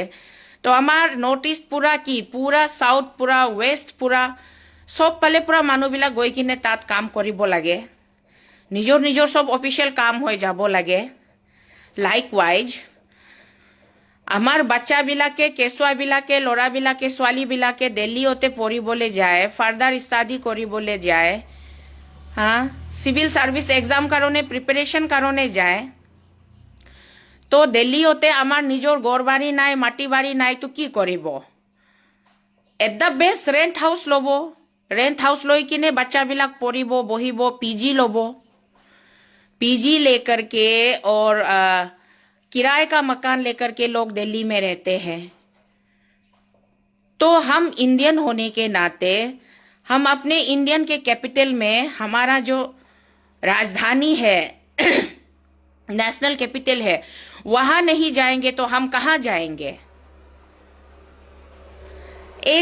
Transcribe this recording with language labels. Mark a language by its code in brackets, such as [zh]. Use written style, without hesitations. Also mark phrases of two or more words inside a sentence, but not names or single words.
[as] তো আমাৰ [en] north east [as] পুৰা কি, পুৰা চাউথ, পুৰা ৱেষ্ট, পুৰা চব ফালে পুৰা মানুহবিলাক গৈ কিনে তাত কাম কৰিব লাগে, নিজৰ চব অফিচিয়েল কাম হৈ যাব লাগে। লাইকৱাইজ আমাৰ বাচ্চাবিলাকে, কেঁচুৱাবিলাকে, ল'ৰাবিলাকে, ছোৱালীবিলাকে দিল্লীতে পঢ়িবলৈ যায়, [en] further study [as] কৰিবলৈ যায়, [en] civil service exam [as] কারণে প্রিপারেশন কারণে যায়। তো দিল্লীতে আমার নিজের ঘর বাড়ি নাই, মাটি বাড়ি নাই, তো কি করিব? [en] at the best rent house [as] লব, [en] rent house [as] লৈ কিনে বাচ্চাবিলাক পড়িব, বহিব, पीजी লব, [hi] पीजी लेकर के और किराए का मकान लेकर के लोग दिल्ली में रहते हैं। तो हम इंडियन होने के नाते हम अपने इंडियन के कैपिटल में, हमारा जो राजधानी है [en] national capital [hi] है, वहां नहीं जाएंगे तो हम कहां जाएंगे?